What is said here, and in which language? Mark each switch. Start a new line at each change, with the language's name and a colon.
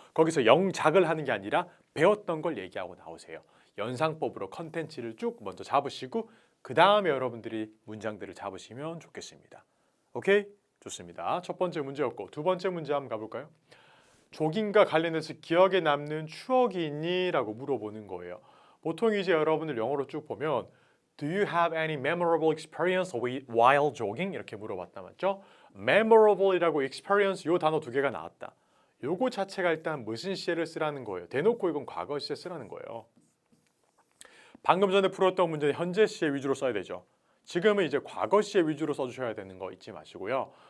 Korean: 거기서 영작을 하는 게 아니라 배웠던 걸 얘기하고 나오세요. 연상법으로 컨텐츠를 쭉 먼저 잡으시고 그 다음에 여러분들이 문장들을 잡으시면 좋겠습니다. 오케이? 좋습니다. 첫 번째 문제였고 두 번째 문제 한번 가볼까요? 조깅과 관련해서 기억에 남는 추억이 있니? 라고 물어보는 거예요. 보통 이제 여러분들 영어로 쭉 보면
English: Do you have any memorable experience while jogging?
Korean: 이렇게 물어봤다 맞죠? memorable이라고 experience 요 단어 두 개가 나왔다. 요거 자체가 일단 무슨 시제를 쓰라는 거예요. 대놓고 이건 과거 시제 쓰라는 거예요. 방금 전에 풀었던 문제는 현재 시제 위주로 써야 되죠. 지금은 이제 과거 시제 위주로 써주셔야 되는 거 잊지 마시고요.